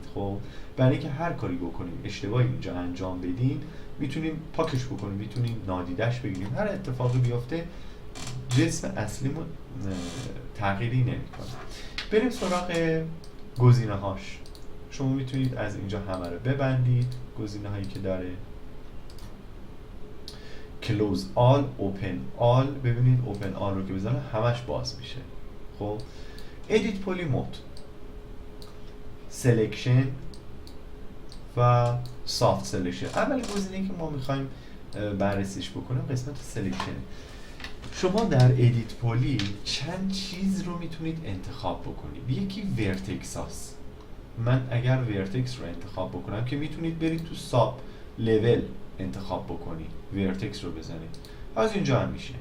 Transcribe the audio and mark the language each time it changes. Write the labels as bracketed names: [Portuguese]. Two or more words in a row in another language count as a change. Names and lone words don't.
[Persian] خب برای اینکه هر کاری بکنیم اشتباهی اینجا انجام بدیم، میتونیم پاکش بکنیم، میتونیم نادیدش بگیریم، هر اتفاقی بیفته جسم اصلیمون تغییری نمیکنه. بریم سراغ گزینه هاش. شما میتونید از اینجا همه رو ببندید، گزینه هایی که داره [English] close all، open all. [Persian] ببینید [English] open all [Persian] رو که بزنم همش باز میشه. خب [English] edit poly mode، selection [Persian] و [English] soft selection. [Persian] اول گزینه‌ای که ما میخوایم بررسیش بکنیم قسمت selection. شما در [English] edit poly [Persian] چند چیز رو میتونید انتخاب بکنید. یکی ورتکس هاست. من اگر ورتکس رو انتخاب بکنم که میتونید برید تو [English] sub level [Persian] انتخاب بکنید، ورتکس رو بزنید، از اینجا هم میشه.